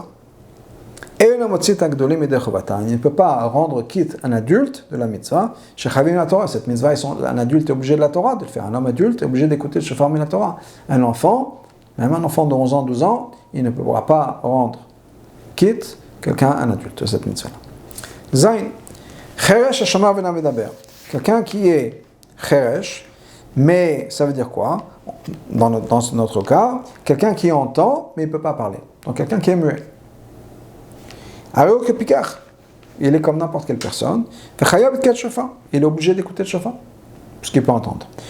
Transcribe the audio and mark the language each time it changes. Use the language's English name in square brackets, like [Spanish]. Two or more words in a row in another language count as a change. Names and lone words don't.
[French] Il ne peut pas rendre quitte un adulte de la mitzvah. Cette mitzvah, un adulte est obligé de la Torah, de le faire. Un homme adulte est obligé d'écouter le shofar min la Torah. Un enfant, même un enfant de 11 ans, 12 ans, il ne pourra pas rendre quitte quelqu'un, un adulte de cette mitzvah. [Hebrew] זיין חרש השומע ואינו מדבר. [French] Quelqu'un qui est cheresh, mais ça veut dire quoi? Dans notre cas, quelqu'un qui entend, mais il ne peut pas parler. Donc quelqu'un qui est muet. Il est comme n'importe quelle personne. Il est obligé d'écouter le shofar, parce qu'il peut entendre.